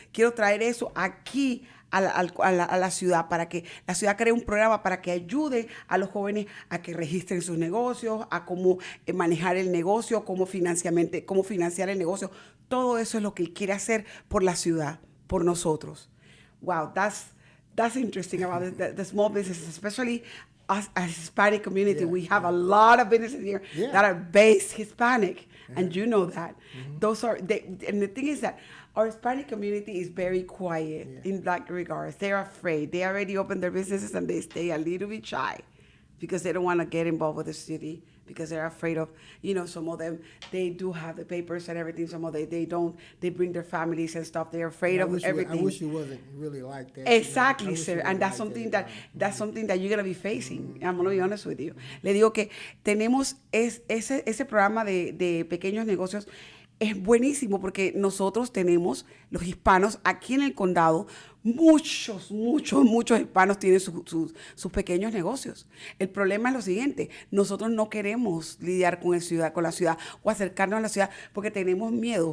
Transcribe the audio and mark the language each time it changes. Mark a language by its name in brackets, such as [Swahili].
[Spanish] Quiero traer eso aquí a la ciudad, para que la ciudad cree un programa para que ayude a los jóvenes a que registren sus negocios, a cómo manejar el negocio, cómo financiar el negocio. Todo eso es lo que él quiere hacer por la ciudad, por nosotros. [English] Wow, that's interesting about the small businesses, especially us as Hispanic community. We have a lot of businesses here that are based Hispanic, and you know that. Those are, and the thing is that our Hispanic community is very quiet in that regards. They're afraid. They already opened their businesses and they stay a little bit shy because they don't want to get involved with the city, because they're afraid of, some of them, they do have the papers and everything. Some of them, they don't. They bring their families and stuff. They're afraid of everything. I wish it wasn't really like that. Exactly, sir. And that's something that you're going to be facing. I'm going to be honest with you. [Spanish] Le digo que tenemos ese programa de pequeños negocios. Es buenísimo porque nosotros tenemos, los hispanos, aquí en el condado, muchos hispanos tienen sus pequeños negocios. El problema es lo siguiente: nosotros no queremos lidiar con la ciudad o acercarnos a la ciudad porque tenemos miedo.